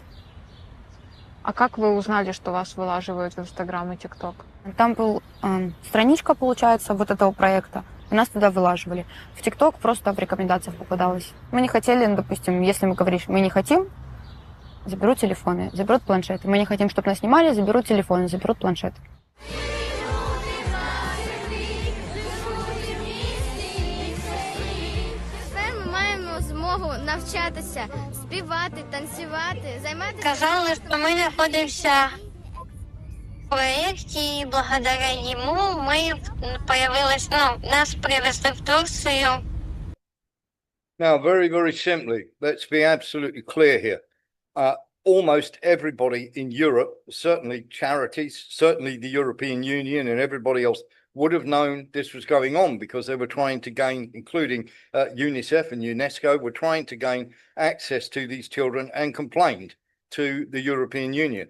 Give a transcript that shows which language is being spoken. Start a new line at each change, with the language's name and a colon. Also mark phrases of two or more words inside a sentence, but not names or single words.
Russian: А как вы узнали, что вас вылаживают в Инстаграм и ТикТок? Там был страничка, получается, вот этого проекта, и нас туда вылаживали. В ТикТок просто в рекомендациях попадалось. Мы не хотели, ну, допустим, если мы говорим, мы не хотим, заберут телефоны, заберут планшеты. Мы не хотим, чтобы нас снимали, заберут телефоны, заберут планшеты.
Ukrainian: Тепер ми маємо змогу навчатися, співати, танцювати, займатися.
Russian: Сказали, что мы находимся в проекте, и благодаря ему мы появились, нас привезли в Турцию.
English: Now, very, very simply, let's be absolutely clear here. almost everybody in Europe, certainly charities, certainly the European Union and everybody else would have known this was going on because they were trying to gain, including UNICEF and UNESCO, were trying to gain access to these children and complained to the European Union.